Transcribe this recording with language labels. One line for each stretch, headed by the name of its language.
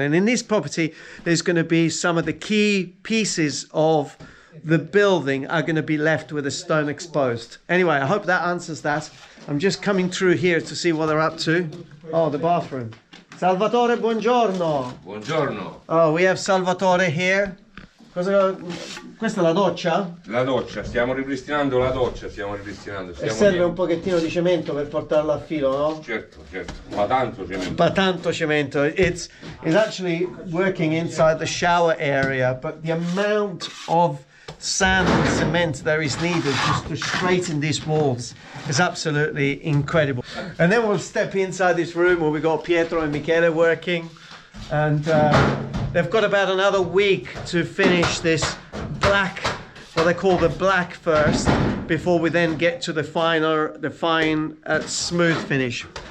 English: And in this property, there's going to be some of the key pieces of the building are going to be left with the stone exposed. Anyway, I hope that answers that. I'm just coming through here to see what they're up to. Oh, the bathroom. It's
Italian: Salvatore, buongiorno. Buongiorno.
English: Oh, we have Salvatore here.
Italian: Questa è la doccia? La doccia, stiamo ripristinando la doccia, E stiamo serve un pochettino di cemento per portarla a filo, no? Certo, ma tanto cemento.
English: But
Italian: tanto cemento.
English: It's actually working inside the shower area, but the amount of sand and cement there is needed just to straighten these walls is absolutely incredible. And then we'll step inside this room where we got Pietro and Michele working, and they've got about another week to finish this black, what they call the black first, before we then get to the fine smooth finish.